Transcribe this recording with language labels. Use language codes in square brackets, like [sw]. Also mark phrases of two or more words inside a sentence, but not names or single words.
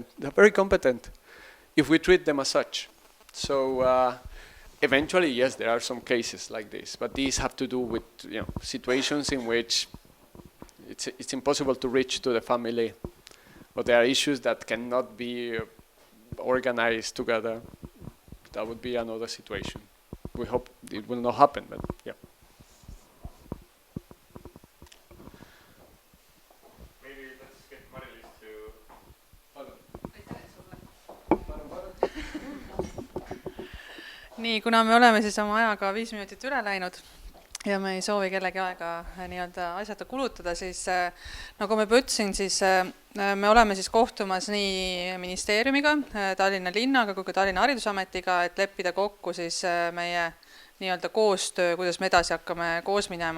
[en] They're very competent if we treat them as such. So eventually, yes, there are some cases like this, but these have to do with situations in which it's impossible to reach to the family, or there are issues that cannot be organized together. That would be another situation. We hope it will not happen, but yeah. Maybe let's get Mari-Liis to... [et] Nii, kuna me oleme siis oma ajaga 5 minutit üle läinud ja me ei soovi kellegi aega nii-öelda asjata kulutada, siis nagu ma juba ütlesin, siis me oleme siis kohtumas nii ministeeriumiga, Tallinna linnaga kui ka Tallinna haridusametiga, et leppida kokku siis meie nii-öelda koostöö, kuidas me edasi hakkame koos minema.